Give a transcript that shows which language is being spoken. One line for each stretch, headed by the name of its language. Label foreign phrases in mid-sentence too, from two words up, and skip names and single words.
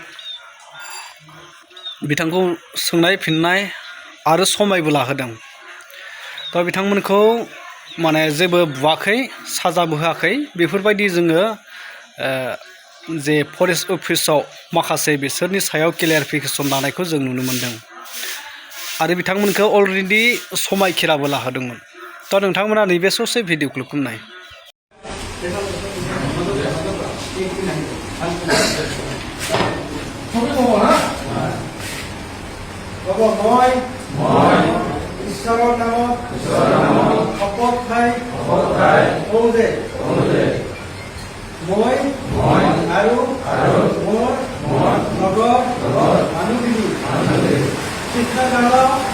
Bodo: बिथांखौ सोंनाय फिननाय आरो समायबो लाहोदों बिथांमोनखौ माने जेबो बुवाखै साजाबो होआखै बेफोरबायदि जोङो जे फरेस्ट अफिसाव माखासे बिसोरनि सायाव क्लियारिफिकेसन लानायखौ जों नुनो मोनदों आरो बिथांमोनखौ अलरेडि समायखिराबो लाहोदोंमोन नोंथांमोना नैबे ससे भिडिअ क्लिपखौ नाय
Assamese: ঈশ্বৰৰ নামত শপত খাই কওঁ যে মই আৰু মোৰ লগৰ মানুহখিনি শিক্ষাগাৰৰ